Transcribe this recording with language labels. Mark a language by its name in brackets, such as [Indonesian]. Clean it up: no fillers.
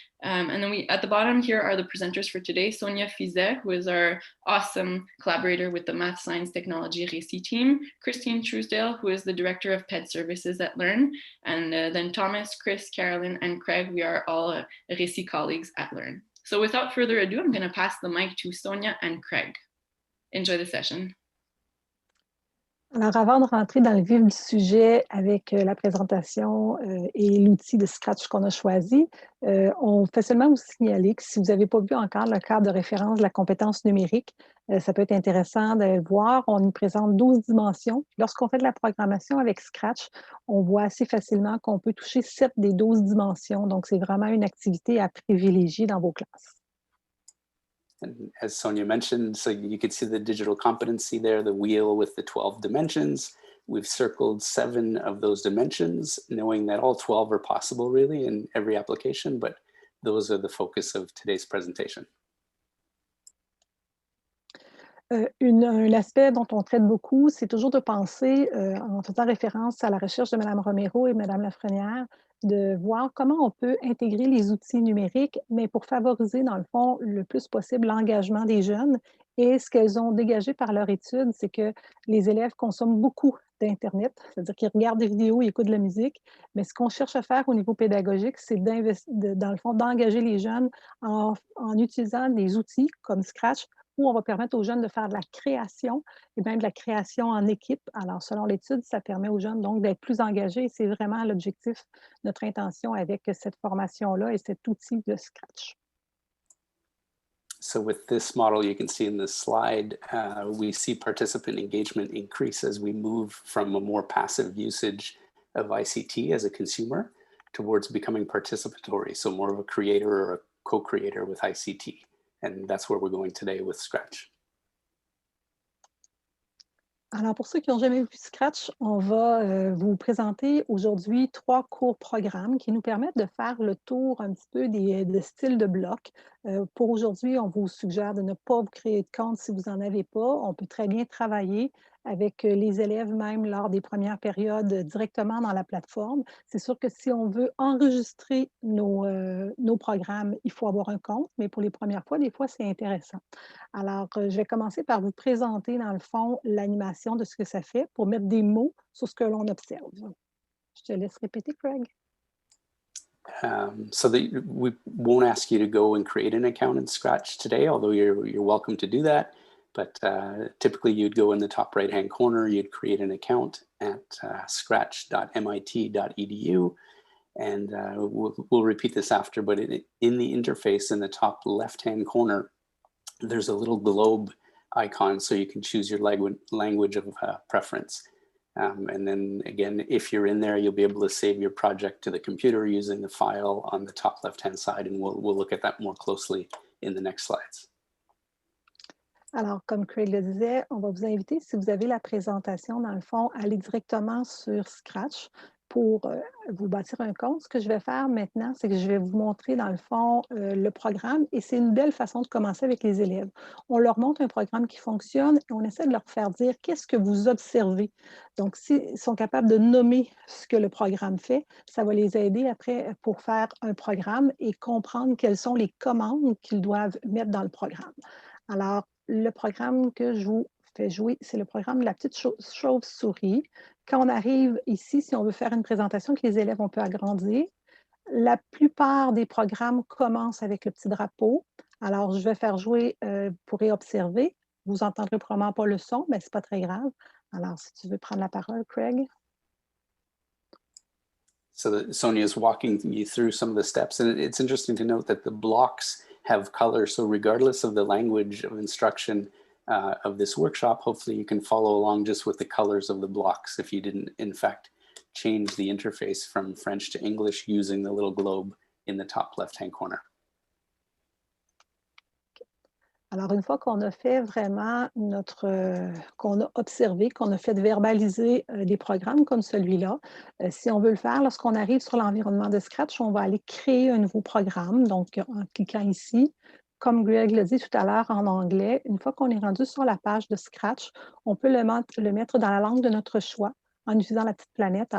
[English] And then at the bottom here are the presenters for today. Sonia Fizet, who is our awesome collaborator with the Math, Science, Technology Récit team. Christine Truesdale, who is the Director of PED Services at Learn. And then Thomas, Chris, Carolyn, and Craig, we are all Récit colleagues at Learn. So without further ado, I'm going to pass the mic to Sonia and Craig. Enjoy the session. [French] Alors, avant de rentrer dans le vif du sujet avec la présentation et l'outil de Scratch qu'on a choisi, on fait seulement vous signaler que si vous n'avez pas vu encore le cadre de référence de la compétence numérique, ça peut être intéressant de le voir. On y présente 12 dimensions. Lorsqu'on fait de la programmation avec Scratch, on voit assez facilement qu'on peut toucher 7 des 12 dimensions. Donc, c'est vraiment une activité à privilégier dans vos classes. [English] And as Sonia mentioned, so you can see the digital competency there, the wheel with the 12 dimensions. We've circled 7 of those dimensions, knowing that all 12 are possible really in every application, but those are the focus of today's presentation. [French] Un aspect dont on traite beaucoup, c'est toujours de penser, en faisant référence à la recherche de Mme Romero et Mme Lafrenière, de voir comment on peut intégrer les outils numériques, mais pour favoriser, dans le fond, le plus possible l'engagement des jeunes. Et ce qu'elles ont dégagé par leur étude, c'est que les élèves consomment beaucoup d'Internet, c'est-à-dire qu'ils regardent des vidéos, ils écoutent de la musique, mais ce qu'on cherche à faire au niveau pédagogique, c'est dans le fond, d'engager les jeunes en utilisant des outils comme Scratch, où on va permettre aux jeunes de faire de la création et même de la création en équipe. Alors, selon l'étude, ça permet aux jeunes donc d'être plus engagés et c'est vraiment l'objectif, notre intention avec cette formation-là et cet outil de Scratch. [English] So with this model, you can see in the slide, we see participant engagement increase as we move from a more passive usage of ICT as a consumer towards becoming participatory, so more of a creator or a co-creator with ICT. And that's where we're going today with Scratch. [French] Alors, pour ceux qui n'ont jamais vu Scratch, on va vous présenter aujourd'hui 3 courts programmes qui nous permettent de faire le tour un petit peu des styles de blocs. Pour aujourd'hui, on vous suggère de ne pas vous créer de compte si vous n'en avez pas. On peut très bien travailler avec les élèves, même lors des premières périodes, directement dans la plateforme. C'est sûr que si on veut enregistrer nos programmes, il faut avoir un compte, mais pour les premières fois, des fois, c'est intéressant. Alors, je vais commencer par vous présenter, dans le fond, l'animation de ce que ça fait pour mettre des mots sur ce que l'on observe. Je te laisse répéter, Craig. [English] So that we won't ask you to go and create an account in Scratch today, although you're welcome to do that. But typically you'd go in the top right-hand corner, you'd create an account at scratch.mit.edu. And we'll repeat this after, but in the interface in the top left-hand corner, there's a little globe icon so you can choose your language of preference. And then again, if you're in there, you'll be able to save your project to the computer using the file on the top left-hand side, and we'll look at that more closely in the next slides. [French] Alors, comme Craig le disait, on va vous inviter, si vous avez la présentation, dans le fond, à aller directement sur Scratch pour vous bâtir un compte. Ce que je vais faire maintenant, c'est que je vais vous montrer, dans le fond, le programme et c'est une belle façon de commencer avec les élèves. On leur montre un programme qui fonctionne et on essaie de leur faire dire qu'est-ce que vous observez. Donc, s'ils sont capables de nommer ce que le programme fait, ça va les aider après pour faire un programme et comprendre quelles sont les commandes qu'ils doivent mettre dans le programme. Alors, le programme que je vous fais jouer, c'est le programme de la petite chauve-souris. Quand on arrive ici, si on veut faire une présentation que les élèves, on peut agrandir. La plupart des programmes commencent avec le petit drapeau. Alors, je vais faire jouer, vous pourrez observer. Vous n'entendrez probablement pas le son, mais ce n'est pas très grave. Alors, si tu veux prendre la parole, Craig. [English] So Sonia is walking you through some of the steps, and it's interesting to note that the blocks have color. So regardless of the language of instruction of this workshop, hopefully you can follow along just with the colors of the blocks if you didn't, in fact, change the interface from French to English using the little globe in the top left-hand corner. [French] Alors, une fois qu'on a fait vraiment qu'on a observé, qu'on a fait verbaliser des programmes comme celui-là, si on veut le faire, lorsqu'on arrive sur l'environnement de Scratch, on va aller créer un nouveau programme. Donc, en cliquant ici, comme Greg l'a dit tout à l'heure en anglais, une fois qu'on est rendu sur la page de Scratch, on peut le mettre dans la langue de notre choix en utilisant la petite planète.